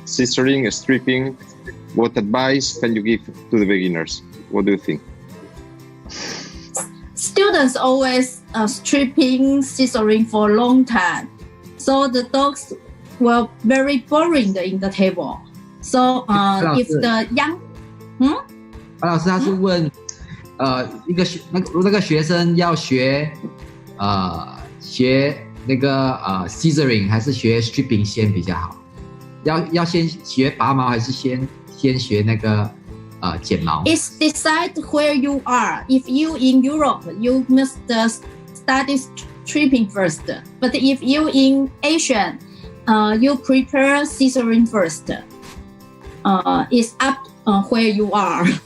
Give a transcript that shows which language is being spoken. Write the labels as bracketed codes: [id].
[en] Scissoring, stripping? What advice can you give to the beginners? What do you think? Students always stripping, scissoring for a long time, so the dogs were very boring in the table. So if the young [zh] 老师他是问，那个学生要学那个scissoring 还是学 stripping 先比较好？要先学拔毛还是先学那个剪毛？ [en] It's decide where you are. If you in Europe, you must study stripping first. But if you in Asia, you prepare scissoring first. It's up where you are.